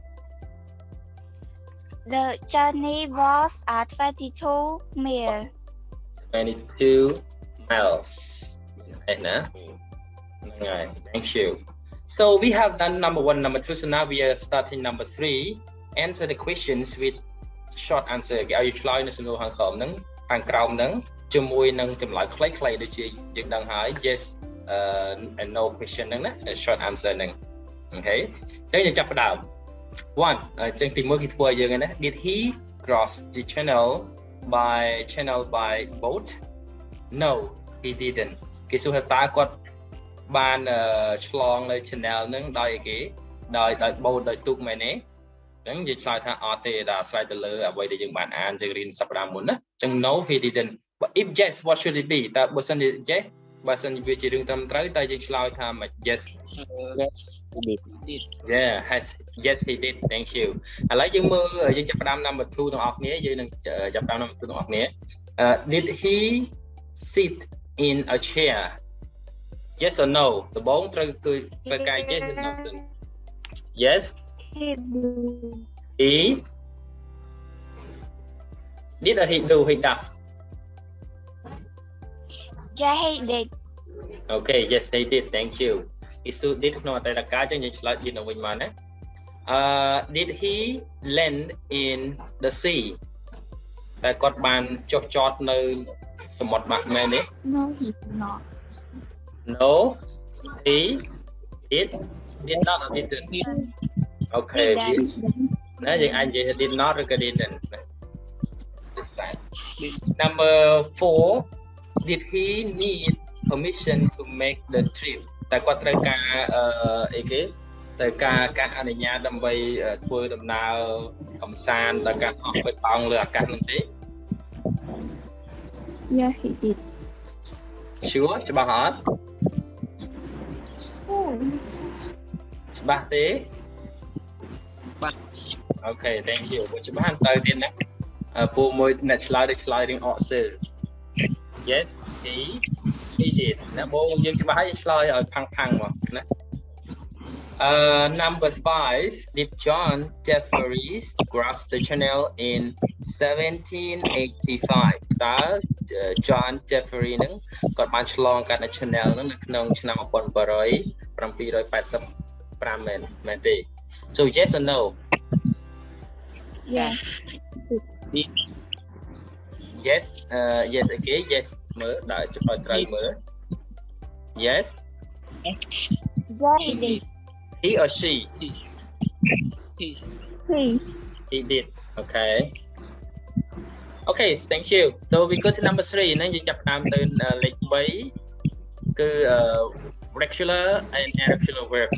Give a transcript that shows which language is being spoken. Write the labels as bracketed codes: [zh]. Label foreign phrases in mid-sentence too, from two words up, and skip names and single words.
[en] 22 mile. 22 miles. Thank you. So we have done number 1, number 2. So now we are starting number 3. Answer the questions with short answer. [km] គេឲ្យឆ្លើយនៅសំណួរខាងក្រោមហ្នឹងខាងក្រោមហ្នឹងជាមួយនឹងចម្លើយខ្លីៗដូចជាយើងដឹងហើយ [en] yes and no question [km] ហ្នឹងណា [en] short answer [km] ហ្នឹង Okay. អញ្ចឹងយើងចាប់ផ្ដើម 1 អញ្ចឹងទី1គេធ្វើឲ្យយើងហ្នឹងណា [en] Did he cross the channel by boat? No, he didn't. [km] គេសួរថាតើគាត់បានឆ្លងនៅ channel ហ្នឹងដោយគេដោយបូតដោយទូកមែនទេអញ្ចឹងយើងឆ្លើយថាអត់ទេដល់អាស្រ័យទៅលើអ្វីដែលយើងបានអានយើងរៀនសប្តាហ៍មុនណាអញ្ចឹង [en] no he didn't but if yes what should it be [km] តើបើសិនជា yes បើសិនវាជារឿងត្រឹមត្រូវតែយើងឆ្លើយថាមិន yes [en] yeah yes he did thank you [km] ឥឡូវយើងមើលយើងចាប់ផ្ដើម [en] number 2 [km] ទាំងអស់គ្នាយើងនឹងចាប់ផ្ដើម [en] number 2 [km] ទាំងអស់គ្នា [en] did he sit in a chair yes or no [km] ដំបូងត្រូវការ [en] yes or no yes he did or he do he does Yeah, he did. okay yes he did thank you he stood did [km] ក្នុងអតីតកាលអញ្ចឹងយើងឆ្លើយ [en] did [km] នៅវិញមកណា [en] did he land in the sea [km] តែគាត់បានចុះចតនៅសមុទ្របាក់មែនទេ [en] No, he did not. no he did not or didn't okay [km] ណាយើងអាចនិយាយថា [en] did not [km] ឬក៏ [en] didn't this side number 4 did he need permission to make the trip [km] តែគាត់ត្រូវការអីគេត្រូវការអនុញ្ញាតដើម្បីធ្វើដំណើរកំសាន្តដល់ការអស់បិទបង់លើអាកាសនោះទេ [en] Yeah, he did. [km] sure ច្បាស់អត់ [en] Oh, [km] ច្បាស់ទេ បាទ [en] okay thank you [km] បើច្បាស់ទៅទៀតណាពូមួយអ្នកឆ្លើយដូចឆ្លើយរៀងអកសើ [en] yes he did [km] ណាបងយើងច្បាស់ហើយឆ្លើយឲ្យផាំងមកណា [en] number 5 did John Jeffries cross the channel in 1785 [km] តើ John Jeffries ហ្នឹងគាត់បានឆ្លងកាត់នៅ channel ហ្នឹងនៅក្នុងឆ្នាំ1785មែនទេ [en] so yes or no yeah. yes yes okay yes [km] មើលដល់ចុចត្រូវមើល [en] yes Yeah, he did. he or she He. he did okay okay thank you so we go to number 3 [km] ហ្នឹងយើងចាប់ផ្ដើមទៅលេខ3គឺ [en] regular and irregular verbs